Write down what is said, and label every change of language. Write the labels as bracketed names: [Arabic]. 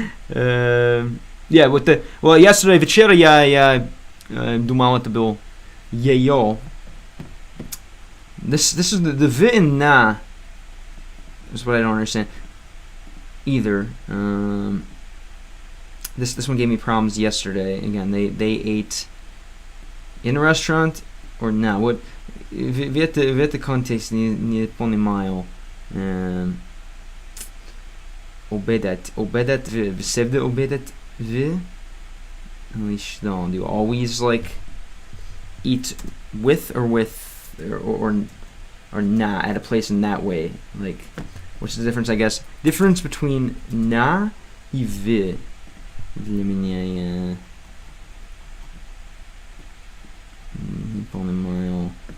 [Russian] Yeah, yesterday вечера я думал это был ее. [English] This is the v and na is what I don't understand either. This one gave me problems yesterday. Again, they ate in a restaurant or na. [Russian] What в это контекст не понимаю. Обедать всегда обедать в. [English] Do you always like eat with or na at a place in that way? Like, what's the difference? I guess difference between na и в. [Russian] Для меня я не понимаю.